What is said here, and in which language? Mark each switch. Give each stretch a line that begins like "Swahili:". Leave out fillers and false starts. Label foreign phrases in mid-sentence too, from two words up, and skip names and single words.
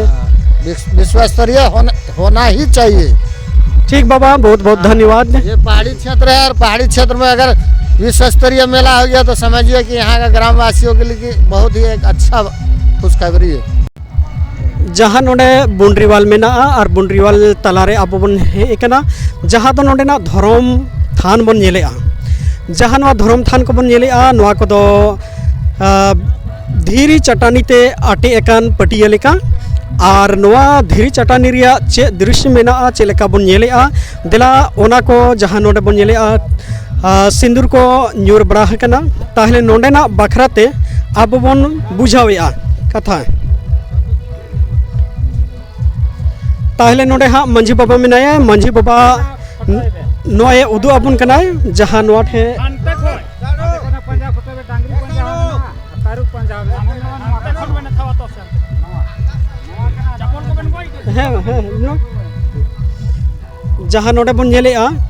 Hindi: विश्व स्तरीय होना ही चाहिए। ठीक बाबा, बहुत बहुत धन्यवाद। ये पहाड़ी क्षेत्र है और पहाड़ी क्षेत्र में अगर विश्व स्तरीय मेला हो गया तो समझिए कि यहाँ का ग्रामवासियों के लिए बहुत ही एक अच्छा खुशखबरी है।
Santali: जहाँ नोडे बुंडरीवाल मेना और बुंडरीवाल तलारे अब बन हेकना जहाँ तो नोडे ना धर्म थान बन नेलेआ, जहाँ नवा धर्म थान को बन नेलेआ नवा को दो धीरी चटानी ते आटे एकान पटिया लेका और नवा धीरी चटानी रिया चे दृश्य मेना चे लेका बन नेलेआ दिला ओना को जहाँ नोडे बन नेलेआ सिंदूर को ᱧᱩᱨ बड़ा हकना ताहले नोडेना बाखराते अब बन बुझावेआ कथा ताहले नोडे हाँ मंझी बाबा मेनाया, मंझी बाबा नोए उदू अबन कनाय जहाँ नोआ ठे जहाँ नोडे बन नेलेआ